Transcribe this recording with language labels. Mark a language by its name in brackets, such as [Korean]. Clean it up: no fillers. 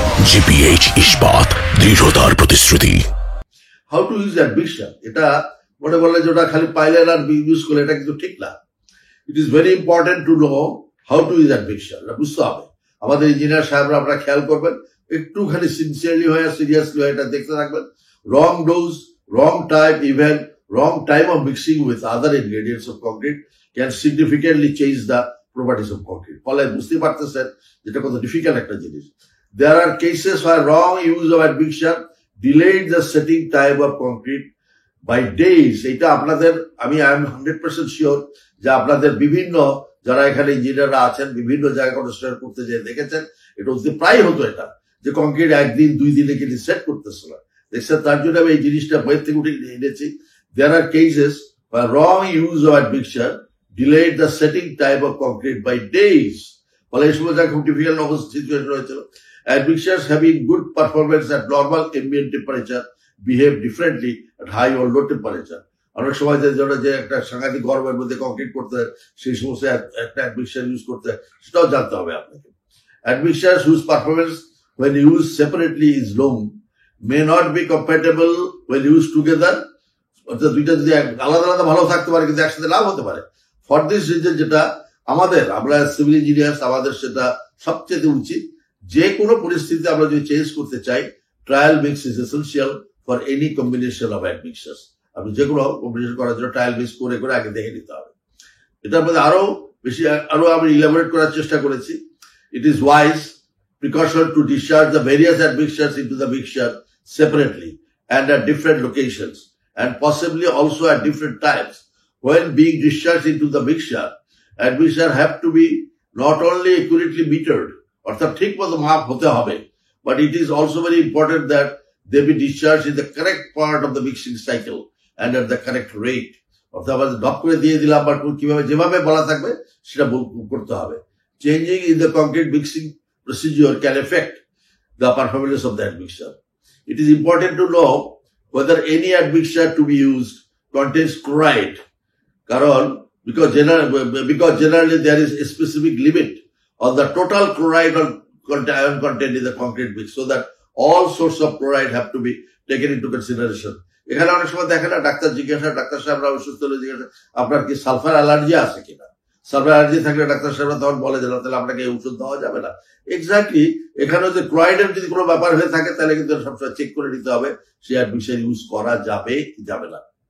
[Bangla] GPH ইস্পাত, দৃঢ়তার প্রতিশ্রুতি। [English] how to use admixture, [Bangla] এটা মনে বললে যে ওটা খালি পাইলেন আর ইউজ করলে, এটা কিন্তু ঠিক না। [English] it is very important to know how to use admixture, [Bangla] এটা বুঝতে হবে। আমাদের ইঞ্জিনিয়ার সাহেবরা আপনারা খেয়াল করবেন, একটুখানি সিনসিয়ারলি হয়ে সিরিয়াসলি হয়ে এটা দেখতে থাকবেন, [English] wrong dose, wrong time, even wrong time of mixing with other ingredients of concrete can significantly change the properties of concrete. [Bangla] ফলে বুঝতে পারতেছেন যেটা কত ডিফিকাল্ট একটা জিনিস। [English] There are cases where wrong use of admixture delayed the setting time of concrete by days. [Bangla] এটা আপনাদের আমি [English] I am 100% sure [Bangla] যে আপনাদের বিভিন্ন যারা এখানে ইঞ্জিনিয়াররা আছেন বিভিন্ন জায়গায় কনস্ট্রাকশন করতে যেয়ে দেখেছেন এটা হচ্ছে প্রায় হতো এটা যে কংক্রিট একদিন 2 দিনে কিন্তু সেট করতেছিল। দেখছেন, তার জন্য আমি এই জিনিসটা বইয়ের থেকে উঠে এনেছি। [English] There are cases where wrong use of admixture delayed the setting time of concrete by days. [Bangla] ফলে এই সময় যা খুব ডিফিকাল্ট সিচুয়েশন হয়েছিল। [English] Admixtures having good performance at normal ambient temperature behave differently at high or low temperature. [Bangla] অনেক সময় যে একটা সাংঘাতিক গরমের মধ্যে কংক্রিট করতে সেই সমস্ত একটা অ্যাডমিক্সার ইউজ করতে সেটাও জানতে হবে আপনাকে। [English] Admixtures whose performance when used separately is low may not be compatible when used together. [Bangla] অর্থাৎ দুইটা যদি আলাদা আলাদা ভালো থাকতে পারে কিন্তু একসাথে লাভ হতে পারে। [English] for this reason [Bangla] যেটা আমরা সিভিল ইঞ্জিনিয়ার্স আমাদের সেটা সবচেয়ে উচিত যে কোনো পরিস্থিতিতে আমরা যদি চেঞ্জ করতে চাই [English] Trial mix is essential for any combination of admixtures. [Bangla] আপনি যে কোনো কম্বিনেশন করার জন্য ট্রায়াল মিক্স করে করে আগে দেখে নিতে হবে। এটার মধ্যে আরো আমি ইলাবোরেট করার চেষ্টা করেছি। [English] It is wise precaution to discharge the various admixtures into the mixture separately and at different locations and possibly also at different times. When being discharged into the mixture, admixture have to be not only accurately metered, [Bangla] অর্থাৎ ঠিক মতো মাপ হতে হবে, [English] but it is also very important that they be discharged in the correct part of the mixing cycle and at the correct rate. [Bangla] অর্থাৎ depth করে দিয়ে দিলাম বা কিভাবে যেভাবে বলা থাকবে সেটা করতে হবে। [English] Changing in the concrete mixing procedure can affect the performance of the admixture. It is important to know whether any admixture to be used contains chloride, because generally there is a specific limit on the total chloride content in the concrete mix, so that all sorts of chloride have to be taken into consideration. [Bangla] এখানে অনেক সময় দেখে না doctor সাহেবরা অসুস্থ হলে জিজ্ঞাসা আপনার কি সালফার অ্যালার্জি আছে কিনা। সালফার অ্যালার্জি থাকলে ডাক্তার সাহেবরা তখন বলে যে না তাহলে আপনাকে এই ওষুধ দেওয়া যাবে না। এক্স্যাক্টলি এখানে যে ক্লোরাইডের যদি কোনো ব্যাপার হয়ে থাকে তাহলে কিন্তু সবসময় চেক করে নিতে হবে সে অ্যাডমিক্সার ইউজ করা যাবে কি যাবে না।